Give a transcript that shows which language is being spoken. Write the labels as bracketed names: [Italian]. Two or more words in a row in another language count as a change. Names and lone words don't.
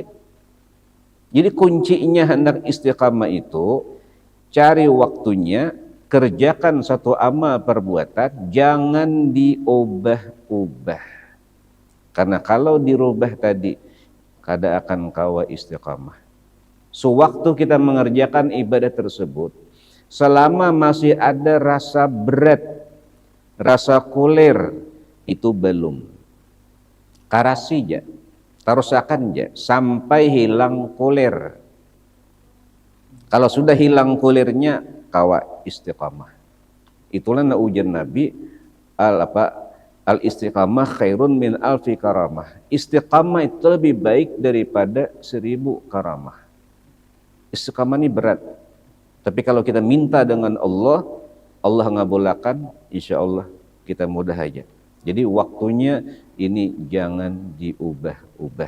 [Indonesian] Jadi kuncinya hendak istiqamah itu, cari waktunya, kerjakan satu amal perbuatan, jangan diubah-ubah. [Banjar] Karena kalau dirubah tadi, kada akan kawa istiqamah. [Indonesian] Sewaktu kita mengerjakan ibadah tersebut, selama masih ada rasa berat, [Banjar] rasa kulir, itu belum. Karasi aja, tarusakan aja, sampai hilang kulir. Kalau sudah hilang kulirnya, kawa istiqamah. [Indonesian] Itulah ujian Nabi, [Arabic] الاستقامة خير من ألف كرامة. [Indonesian] Istiqamah itu lebih baik daripada 1000 karamah. Istiqamah ini berat. Tapi kalau kita minta dengan Allah, Allah ngabulkan, [Arabic] insya Allah [Indonesian] kita mudah aja. Jadi waktunya ini jangan diubah-ubah.